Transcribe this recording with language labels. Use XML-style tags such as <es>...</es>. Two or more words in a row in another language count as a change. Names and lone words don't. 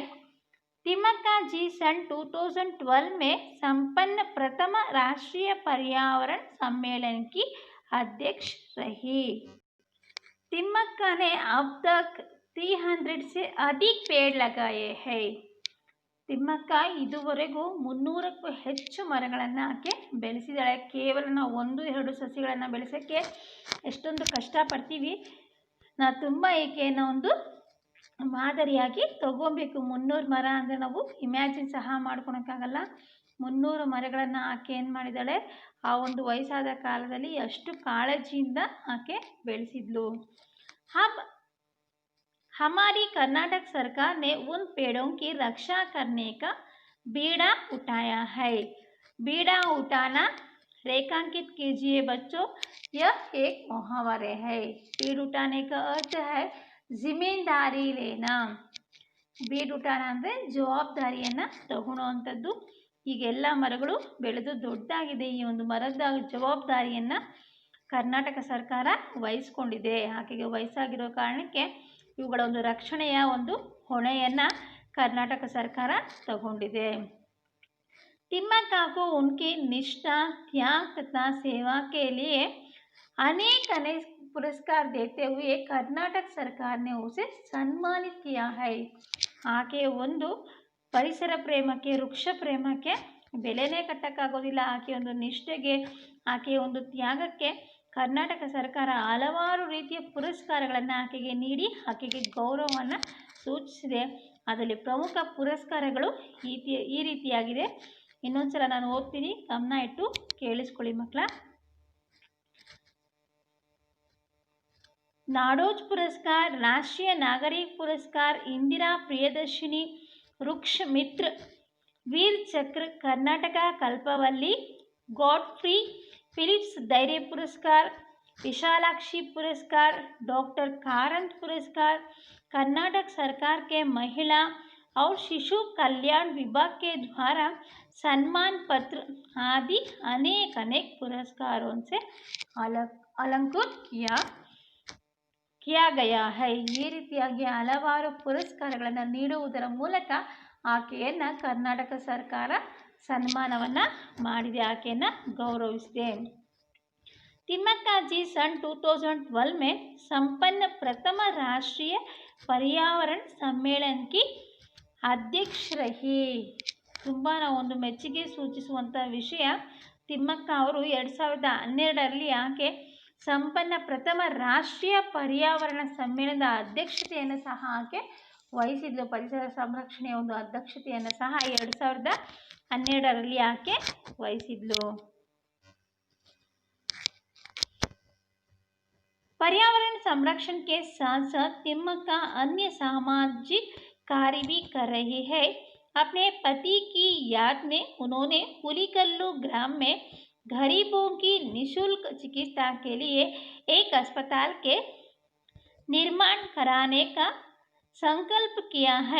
<hi>तिम्मक्का जी सन 2012 में संपन्न प्रथम राष्ट्रीय पर्यावरण सम्मेलन की अध्यक्ष रही। तिम्मक्का ने अब तक 300 से अधिक पेड़ लगाए हैं।</hi> <kn>ತಿಮ್ಮಕ್ಕ ಇದುವರೆಗೂ 300ಕ್ಕೂ ಹೆಚ್ಚು ಮರಗಳನ್ನು ಆಕೆ ಬೆಳೆಸಿದ್ದಾಳೆ. ಕೇವಲ ನಾವು 1-2 ಸಸಿಗಳನ್ನು ಬೆಳೆಸೋಕ್ಕೆ ಎಷ್ಟೊಂದು ಕಷ್ಟಪಡ್ತೀವಿ. ನಾವು ತುಂಬ ಈಕೆಯನ್ನು ಒಂದು ಮಾದರಿಯಾಗಿ ತಗೊಬೇಕು. 300 ಮರ ಅಂದರೆ ನಾವು ಇಮ್ಯಾಜಿನ್ ಸಹ ಮಾಡ್ಕೊಳಕ್ಕಾಗಲ್ಲ. 300 ಮರಗಳನ್ನು ಆಕೆ ಏನು ಮಾಡಿದ್ದಾಳೆ, ಆ ಒಂದು ವಯಸ್ಸಾದ ಕಾಲದಲ್ಲಿ ಅಷ್ಟು ಕಾಳಜಿಯಿಂದ ಆಕೆ ಬೆಳೆಸಿದ್ಲು.</kn> <hi>हमारी कर्नाटक सरकार ने उन पेड़ों की रक्षा करने का बीड़ा उठाया है। बीड़ा उठाना रेखांकित कीजिए बच्चों, यह एक मुहावरे है। बीड़ उठाने का अर्थ है जिम्मेदारी लेना. बीड़ उठाना</hi> <kn>ಅಂದರೆ ಜವಾಬ್ದಾರಿಯನ್ನು ತಗೊಳ್ಳೋವಂಥದ್ದು. ಈಗೆಲ್ಲ ಮರಗಳು ಬೆಳೆದು ದೊಡ್ಡದಾಗಿದೆ. ಈ ಒಂದು ಮರದ ಜವಾಬ್ದಾರಿಯನ್ನು ಕರ್ನಾಟಕ ಸರ್ಕಾರ ವಹಿಸ್ಕೊಂಡಿದೆ. ಆಕೆಗೆ ವಯಸ್ಸಾಗಿರೋ ಕಾರಣಕ್ಕೆ ಇವುಗಳ ಒಂದು ರಕ್ಷಣೆಯ ಒಂದು ಹೊಣೆಯನ್ನು ಕರ್ನಾಟಕ ಸರ್ಕಾರ तಗೊಂಡಿದೆ.</kn> <hi>तिम्मक्का को उनकी निष्ठा, त्याग तथा सेवा के लिए अनेक पुरस्कार देते हुए कर्नाटक सरकार ने उसे सम्मानित किया है.</hi> <kn>ಆಕೆ ಒಂದು ಪರಿಸರ ಪ್ರೇಮಕ್ಕೆ, ವೃಕ್ಷ ಪ್ರೇಮಕ್ಕೆ ಬೆಲೆನೇ ಕಟ್ಟಕ್ಕಾಗೋದಿಲ್ಲ. ಆಕೆ ಒಂದು ನಿಷ್ಠೆಗೆ, ಆಕೆಯ ಒಂದು ತ್ಯಾಗಕ್ಕೆ ಕರ್ನಾಟಕ ಸರ್ಕಾರ ಹಲವಾರು ರೀತಿಯ ಪುರಸ್ಕಾರಗಳನ್ನು ಆಕೆಗೆ ನೀಡಿ ಆಕೆಗೆ ಗೌರವವನ್ನು ಸೂಚಿಸಿದೆ. ಅದರಲ್ಲಿ ಪ್ರಮುಖ ಪುರಸ್ಕಾರಗಳು ಈ ರೀತಿಯಾಗಿದೆ. ಇನ್ನೊಂದು ಸಲ ನಾನು ಓದ್ತೀನಿ, ಗಮನ ಇಟ್ಟು ಕೇಳಿಸ್ಕೊಳ್ಳಿ ಮಕ್ಕಳ.</kn> <hi>नाडोज पुरस्कार, राष्ट्रीय नागरिक पुरस्कार, इंदिरा प्रियदर्शिनी वृक्ष मित्र, वीर चक्र, कर्नाटक कल्पवल्ली, गॉडफ्री फिलिप्स धैर्य पुरस्कार, विशालाक्षी पुरस्कार, डॉक्टर कारंत पुरस्कार, कर्नाटक सरकार के महिला और शिशु कल्याण विभाग के द्वारा सम्मान पत्र आदि अनेक पुरस्कारों से अलंकृत किया गया है.</hi> <kn>ಈ ರೀತಿಯಾಗಿ ಹಲವಾರು ಪುರಸ್ಕಾರಗಳನ್ನು ನೀಡುವುದರ ಮೂಲಕ ಆಕೆಯನ್ನು ಕರ್ನಾಟಕ ಸರ್ಕಾರ ಸನ್ಮಾನವನ್ನು ಮಾಡಿದೆ, ಆಕೆಯನ್ನು ಗೌರವಿಸಿದೆ.</kn> <hi>तिम्मक्का जी सन 2012 में संपन्न प्रथम राष्ट्रीय पर्यावरण सम्मेलन की अध्यक्ष रही.</hi> <kn>ತುಂಬ ಒಂದು ಮೆಚ್ಚುಗೆ ಸೂಚಿಸುವಂಥ ವಿಷಯ, ತಿಮ್ಮಕ್ಕ ಅವರು 2012ರಲ್ಲಿ ಆಕೆ ಸಂಪನ್ನ ಪ್ರಥಮ ರಾಷ್ಟ್ರೀಯ ಪರ್ಯಾವರಣ ಸಮ್ಮೇಳನದ ಅಧ್ಯಕ್ಷತೆಯನ್ನು ಸಹ ಆಕೆ ವಹಿಸಿದ್ಲು. ಪರಿಸರ ಸಂರಕ್ಷಣೆಯ ಒಂದು ಅಧ್ಯಕ್ಷತೆಯನ್ನು ಸಹ 2012ರಲ್ಲಿ ಆಕೆ ವಹಿಸಿದ್ಲು.</kn> <hi>पर्यावरण संरक्षण के साथ साथ तिम्मक्का अन्य सामाजिक कार्य भी कर रही है. अपने पति की याद में उन्होंने हुलिकल्लू ग्राम में गरीबों की निःशुल्क चिकित्सा के लिए एक अस्पताल के निर्माण कराने का संकल्प किया है.</hi>